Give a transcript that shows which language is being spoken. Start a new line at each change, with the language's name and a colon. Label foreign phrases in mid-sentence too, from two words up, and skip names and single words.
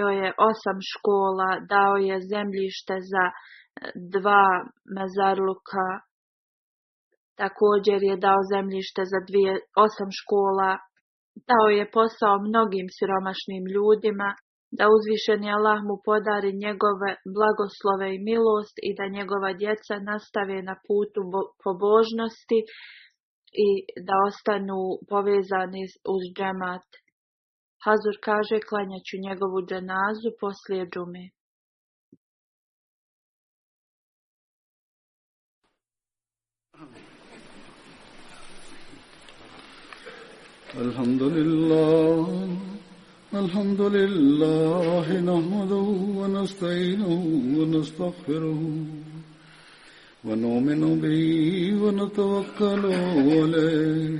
Bosnian: je 8 škola, dao je zemljište za 2 mezarluka, također je dao zemljište za 8 škola, dao je posao mnogim siromašnim ljudima, da uzvišeni Allah mu podari njegove blagoslove i milost i da njegova djeca nastave na putu pobožnosti i da ostanu povezani uz džemat. Hazur kaže, klanjaću njegovu dženazu poslije džume.
Arabic: الحمد لله نحمده ونستعينه ونستغفره ونؤمن به ونتوكل عليه